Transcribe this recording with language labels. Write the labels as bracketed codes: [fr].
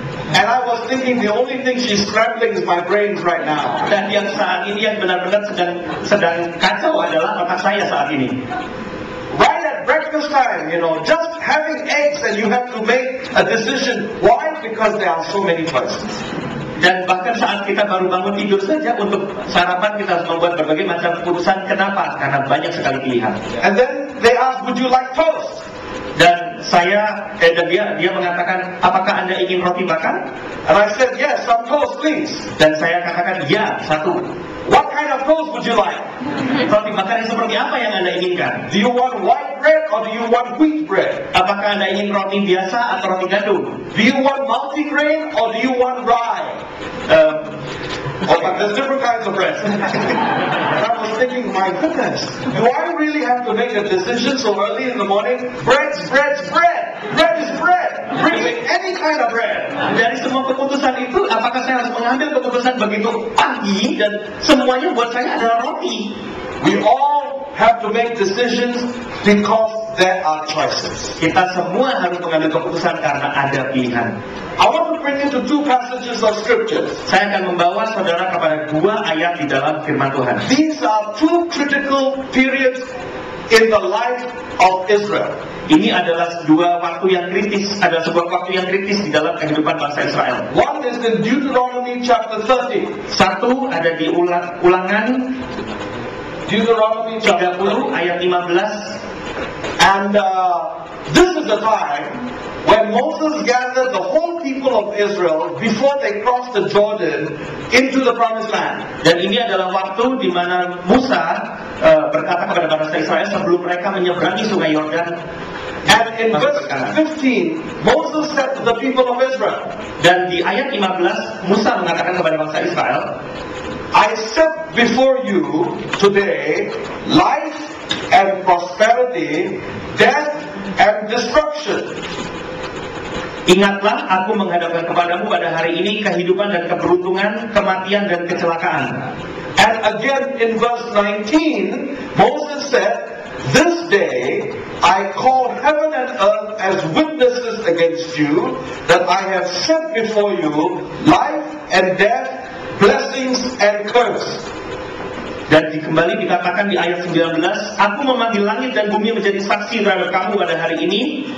[en] And I was thinking the only thing she's scrambling is my brains right now. [id] Dan yang saat ini yang benar-benar sedang kacau adalah otak saya saat ini. [en] Right at breakfast time, just having eggs and you have to make a decision. Why? Because there are so many choices. [id] Dan bahkan saat kita baru bangun tidur saja untuk sarapan kita harus membuat berbagai macam keputusan. Kenapa? Karena banyak sekali pilihan. [en] And then they asked, would you like toast? [id] Dan dia mengatakan, apakah Anda ingin roti bakar? [en] And I said, yes, some toast please. [id] Dan saya katakan, ya, satu. [en] What kind of toast would you like? [id] Roti bakar yang seperti apa yang Anda inginkan? [en] Do you want white bread or do you want wheat bread? [id] Apakah Anda ingin roti biasa atau roti gandum? [en] Do you want multigrain or do you want rye? But there's different kinds of bread. And I was thinking, my goodness, do I really have to make a decision so early in the morning? Bread. Bread is bread. Bring me any kind of bread. [id] Dari semua keputusan itu, apakah saya harus mengambil keputusan begitu pagi dan semuanya buat saya adalah roti? [en] We all have to make decisions because there are choices. [id] Kita semua harus mengambil keputusan karena ada pilihan. [en] I want to bring you to two passages of scriptures. [id] Saya akan membawa saudara kepada dua ayat di dalam firman Tuhan. [en] These are two critical periods in the life of Israel. [id] Ini adalah dua waktu yang kritis, ada sebuah waktu yang kritis di dalam kehidupan bangsa Israel. [en] One is in Deuteronomy chapter 30. [id] Satu ada di Ulangan [en] Deuteronomy [id] 30 ayat 15. [en] And this is the time when Moses gathered the whole people of Israel before they crossed the Jordan into the promised land. [id] Dan ini adalah waktu di mana Musa berkata kepada bangsa Israel sebelum mereka menyeberangi sungai Yordan. [en] And in verse 15, Moses said to the people of Israel, [id] dan di ayat 15 Musa mengatakan kepada bangsa Israel, [en] I set before you today life and prosperity, death and destruction. [id] Ingatlah, aku menghadapkan kepadamu pada hari ini kehidupan dan keberuntungan, kematian dan kecelakaan. [en] And again in verse 19, Moses said, this day I call heaven and earth as witnesses against you, that I have set before you life and death, blessings and curse. [id] Dan kembali dikatakan di ayat 19, aku memanggil langit dan bumi menjadi saksi terhadap kamu pada hari ini.